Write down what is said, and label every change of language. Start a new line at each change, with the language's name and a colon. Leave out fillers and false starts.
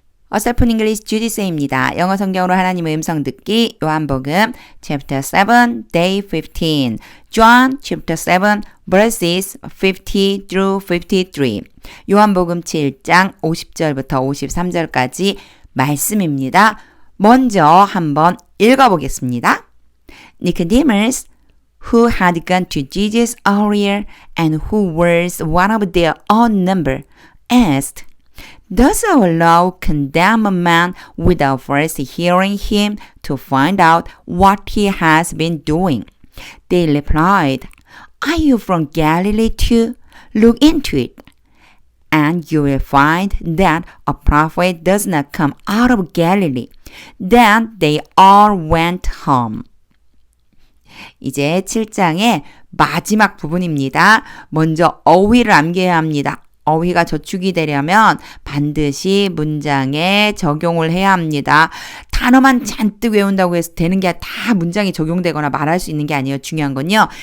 Korean: 어설픈 잉글리시 주디스입니다. 영어 성경으로 하나님의 음성 듣기 요한복음
English: chapter 7 day 15 John chapter 7 verses 50 through 53
Korean: 요한복음 7장 50절부터 53절까지 말씀입니다. 먼저 한번 읽어보겠습니다.
English: Nicodemus, who had gone to Jesus earlier and who was one of their own number, asked, Does our law condemn a man without first hearing him to find out what he has been doing? They replied, Are you from Galilee too? Look into it, and you will find that a prophet does not come out of Galilee. Then they all went home.
Korean: 이제 7장의 마지막 부분입니다. 먼저 어휘를 암기해야 합니다. 어휘가 저축이 되려면 반드시 문장에 적용을 해야 합니다. 단어만 잔뜩 외운다고 해서 되는 게 다 문장이 적용되거나 말할 수 있는 게 아니에요. 중요한 건요.